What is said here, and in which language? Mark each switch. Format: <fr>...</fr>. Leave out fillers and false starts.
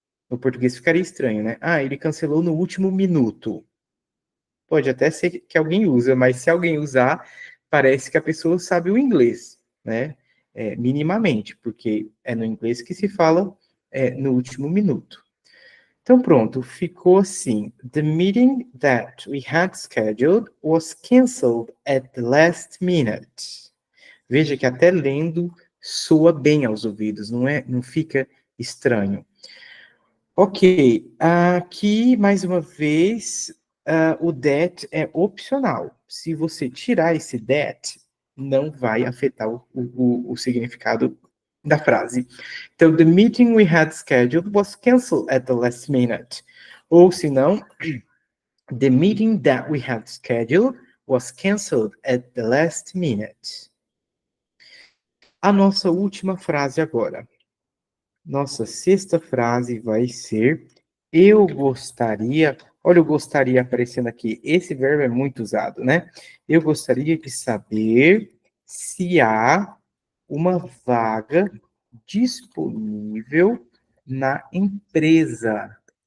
<pt>No português ficaria estranho, né? Ah, ele cancelou no último minuto. Pode até ser que alguém usa, mas se alguém usar, parece que a pessoa sabe o inglês, né? Minimamente, porque é no inglês que se fala no último minuto. Então, pronto, ficou assim.</pt> <en>The meeting that we had scheduled was canceled at the last minute.</en> <pt>Veja que até lendo soa bem aos ouvidos, não fica estranho. Ok, aqui mais uma vez o that é opcional. Se você tirar esse that, não vai afetar o significado da frase.</pt> <en>Então, the meeting we had scheduled was canceled at the last minute.</en> <pt>Ou se não,</pt> <en>the meeting that we had scheduled was canceled at the last minute.</en> <pt>A nossa última frase agora. Nossa sexta frase vai ser eu gostaria. Olha, eu gostaria aparecendo aqui. Esse verbo é muito usado, né? Eu gostaria de saber se há uma vaga disponível na empresa.</pt>